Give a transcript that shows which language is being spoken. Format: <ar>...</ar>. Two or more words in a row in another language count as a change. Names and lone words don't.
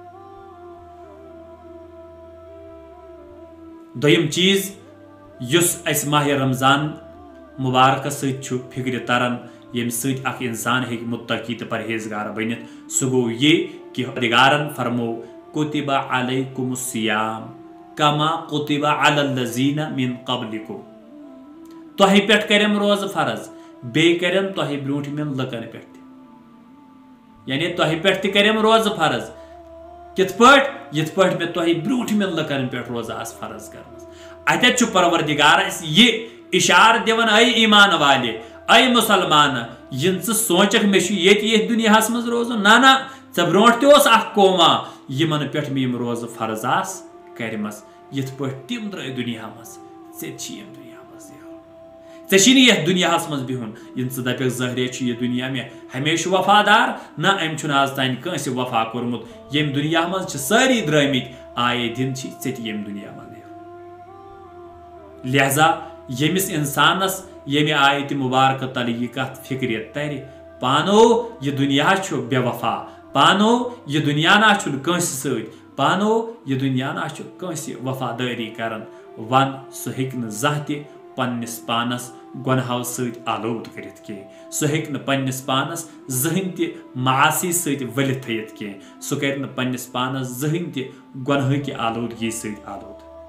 <ks>दोयम चीज युस अस माह रमजान मुबारक सत फिक्र तरन यम सत इंसान हेक मुत्तकी तो परहेजगार बनित सह गो ये कि परवरदिगारन फरमो</ks> <ar>كُتِبَ عَلَيْكُمُ الصِّيَامُ كَمَا كُتِبَ عَلَى الَّذِينَ مِن</ar> <ks>क़ब्लिकुम तोह पेट करम रोज फर्ज बे करम तोह ब्रूठमिन लकन पे यानी तोह पे करम रोज फर्ज कित पे तोह ब्रूठमिन लकन पे रोज आस फर्ज कर अत परवरदिगार ये इशार दिवन ऐ ईमान वाले ऐ मुसलमान इन सोचक मे ये दुनिया मज रोज ना चे ब्रोट तोस कौमा यमन पे रोज फर्ज आस करमस यथ पे तम द्र दुनिया मज दुनिया मज चे ये दुनिया मज बिहुन इन दप जहरे</ks> <hi>यह दुनिया में हमेशा वफादार</hi> <ks>ना अम आज तान कंस वफा कोर्मुत यम दुनिया मज सारी द्रमित आए दिन चे यम दुनिया मज लिहाजा यमिस इंसानस यमे आयत मुबारक तल यह कत फिक्र तर पानो यह दुनिया बेवफा पानो यह दुनिया ना कंस पानो यह दुनिया ना कंस वफादारी करन वन सह जह पन्निस पानस गुनहों सत आलूद करित कह सह पन्निस पानस जहन त मासी सत वलित थयित कह सह कर पन्निस पानस जहन त गुनह कि आलूदगी सत आलूद</ks>